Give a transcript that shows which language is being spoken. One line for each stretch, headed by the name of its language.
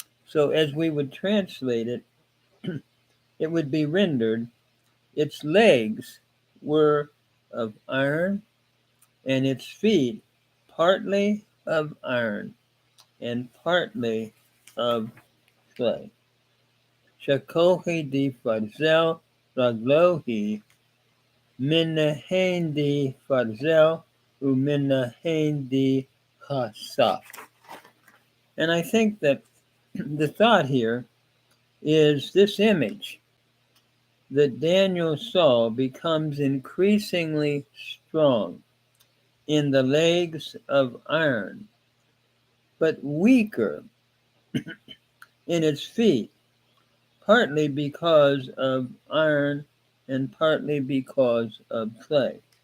English: So as we would translate it, it would be rendered, its legs were of iron, and its feet partly of iron and partly of clay.
Aramaic: Shakohi di farzel raglohi minahain di farzel uminahain di chasaf.
English: And I think that the thought here is this image that Daniel saw becomes increasingly strong in the legs of iron, but weaker in its feet, partly because of iron and partly because of clay.